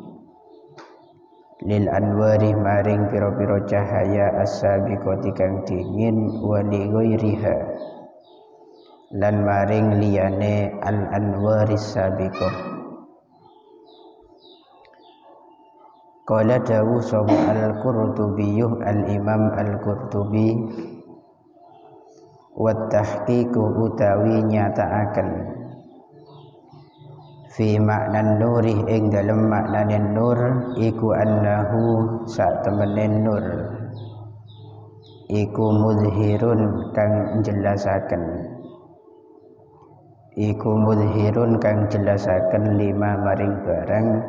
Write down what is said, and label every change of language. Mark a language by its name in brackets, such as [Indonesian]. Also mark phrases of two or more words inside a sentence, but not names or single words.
[Arabic] lil anwari [Javanese] maring piro-piro cahaya [Arabic] as-sabiqati [Javanese] kang dingin [Arabic] wa li ghairiha [Javanese] lan maring liyane [Arabic] al anwaris sabiqah. [Javanese] Qala dawu sapa al-Qurtubi al-Imam al-Qurtubi [Arabic] wa tahqiqu [Javanese] utawi nyataaken [Arabic] fi makna nuri [Javanese] ing dalem maknane nur iku annahu sak temene nur iku mudhirun kang jelasaken, iku mudhirun kang jelasaken lima maring barang